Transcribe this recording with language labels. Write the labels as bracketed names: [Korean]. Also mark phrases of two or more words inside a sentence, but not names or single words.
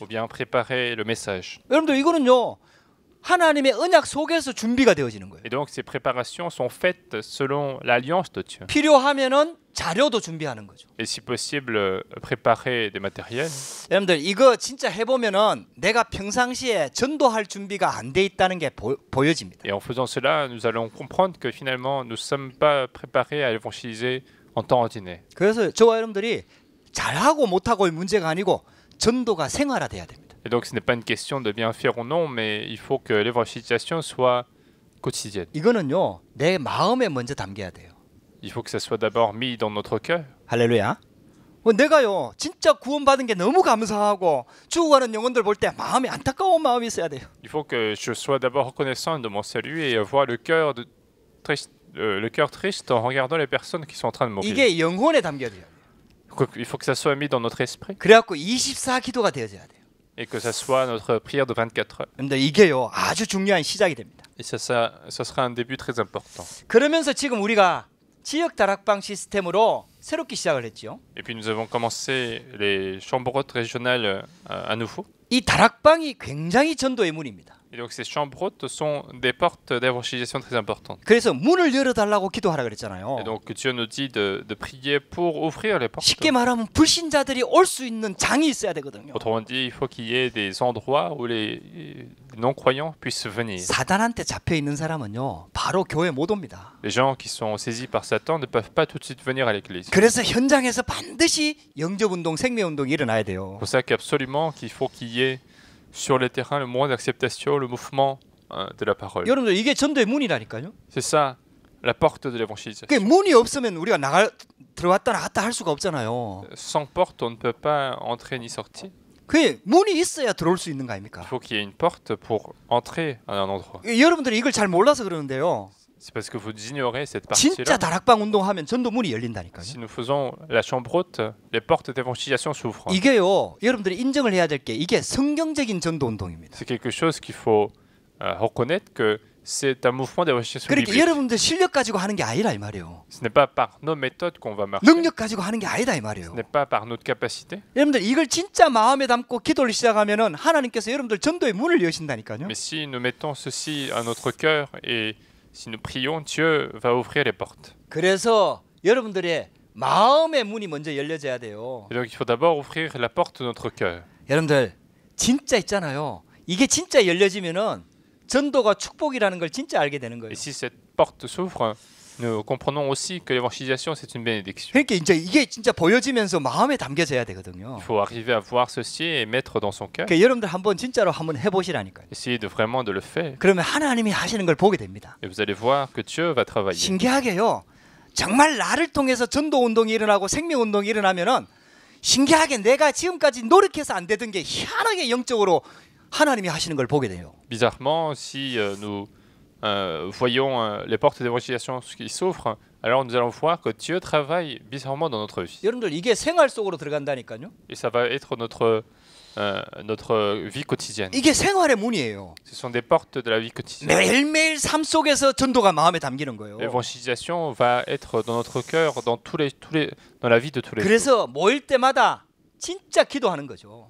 [French] Ou bien préparer le message. [Korean] 여러분들 이거는요. 하나님의 언약 속에서 준비가 되어지는 거예요. [French] Et donc ces préparations sont faites selon l'alliance de Dieu. [Korean] 필요하면은 자료도 준비하는 거죠. [French] Et si possible, préparer des matériels. [Korean] 여러분들 이거 진짜 해보면은 내가 평상시에 전도할 준비가 안 돼 있다는 게 보여집니다. [French] Et en faisant cela, nous allons comprendre que finalement, nous ne sommes pas préparés à évangéliser en temps ordinaire. [Korean] 그래서 저와 여러분들이 잘하고 못하고의 문제가 아니고 전도가 생활화돼야 됩니다. [French] Et donc ce n'est pas une question de bien faire ou non, mais il faut que l'évangélisation soit quotidienne. [Korean] 이거는요. 내 마음에 먼저 담겨야 돼요. [French] Il faut que ça soit d'abord mis dans notre cœur. [Korean] 할렐루야. 내가요. 진짜 구원받은 게 너무 감사하고 죽어가는 영혼들 볼 때 마음이 안타까운 마음이 있어야 돼요. [French] Il faut que je sois d'abord reconnaissant de mon salut et avoir le cœur triste en regardant les personnes qui sont en train de mourir. [Korean] 이게 영혼에 담겨야 돼요. [French] Il faut que ça soit mis dans notre esprit [Korean] 그래갖고 24 기도가 되어져야 돼요. [French] et que ça soit notre prière de 24 heures. [Korean] 근데 이게요. 아주 중요한 시작이 됩니다. [French] Et ça sera un début très important. [Korean] 그러면서 지금 우리가 지역 다락방 시스템으로 새롭게 시작을 했죠. [French] Et puis nous avons commencé les chambres hautes régionales à nouveau. [Korean] 이 다락방이 굉장히 전도의 문입니다. [French] Et donc ces chambres hautes sont des portes d'évangélisation très importantes. [Korean] 그래서 문을 열어달라고 기도하라 그랬잖아요. [French] Et donc Dieu nous dit de prier pour ouvrir les portes. [Korean] 쉽게 말하면 불신자들이 올 수 있는 장이 있어야 되거든요. [French] Autrement dit, il faut qu'il y ait des endroits où les non-croyants puissent venir. [Korean] 사단한테 잡혀 있는 사람은요, 바로 교회 못 옵니다. [French] Les gens qui sont saisis par Satan ne peuvent pas tout de suite venir à l'église. [Korean] 그래서 현장에서 반드시 영접운동, 생명운동이 일어나야 돼요. [French] C'est pour ça qu'absolument qu'il faut qu'il y ait sur le terrain le mouvement d'acceptation, le mouvement de la parole. [Korean] 여러분들 이게 전도의 문이라니까요. [French] C'est ça, la porte de l'évangélisation. [Korean] 그 문이 없으면 우리가 들어왔다 나갔다 할 수가 없잖아요. [French] Sans porte, on ne peut pas entrer ni sortir. [Korean] 그 문이 있어야 들어올 수 있는 거 아닙니까? [French] Il faut qu'il y ait une porte pour entrer à un endroit. [Korean] 여러분들이 이걸 잘 몰라서 그러는데요. [French] C'est parce que vous ignorez cette [Korean] 진짜 [French] partie-là. [Korean] 다락방 운동하면 전도 문이 열린다니까요. [French] Si nous faisons la chambre haute, les portes d'évangélisation s'ouvrent. [Korean] 이게요, 여러분들이 인정을 해야 될 게 이게 성경적인 전도 운동입니다. [French] C'est quelque chose qu'il faut reconnaître que c'est un mouvement d'évangélisation [Korean] 그러니까 [French] biblique. [Korean] 여러분들 실력 가지고 하는 게 아니라 이 말이에요. [French] Ce n'est pas par nos méthodes qu'on va marcher. [Korean] 능력 가지고 하는 게 아니다 이 말이에요. [French] Ce n'est pas par notre capacité. [Korean] 여러분들 이걸 진짜 마음에 담고 기도를 시작하면은 하나님께서 여러분들 전도의 문을 여신다니까요. [French] Mais si nous mettons ceci à notre cœur et si nous prions, Dieu va ouvrir les portes. [Korean] 그래서 여러분들의 마음의 문이 먼저 열려져야 돼요. [French] Et donc il faut d'abord ouvrir la porte de notre cœur. [Korean] 여러분들 진짜 있잖아요. 이게 진짜 열려지면은 전도가 축복이라는 걸 진짜 알게 되는 거예요. [French] Et si cette porte s'ouvre, nous comprenons aussi que l'évangélisation c'est une bénédiction. [Korean] 그러니까 이제 이게 진짜 보여지면서 마음에 담겨져야 되거든요. [French] Il faut arriver à voir ceci et mettre dans son cœur. [Korean] 그러니까 여러분들 한번 진짜로 한번 해보시라니까요. [French] Essayez de vraiment de le faire. [Korean] 그러면 하나님이 하시는 걸 보게 됩니다. [French] Et vous allez voir que Dieu va travailler. [Korean] 신기하게요. 정말 나를 통해서 전도 운동이 일어나고 생명 운동이 일어나면은 신기하게 내가 지금까지 노력해서 안 되던 게 희한하게 영적으로 하나님이 하시는 걸 보게 돼요. [French] Bizarrement, si nous voyons les portes d'évangélisation qui s'ouvrent, alors nous allons voir que Dieu travaille bizarrement dans notre vie. [Korean] 여러분들 이게 생활 속으로 들어간다니까요. [French] Et ça va être notre vie quotidienne. [Korean] 이게 생활의 문이에요. [French] Ce sont des portes de la vie quotidienne. [Korean] 매일매일 삶 속에서 전도가 마음에 담기는 거예요. [French] L'évangélisation va être dans notre cœur, dans dans la vie de tous les jours. [Korean] 그래서 모일 때마다 진짜 기도하는 거죠.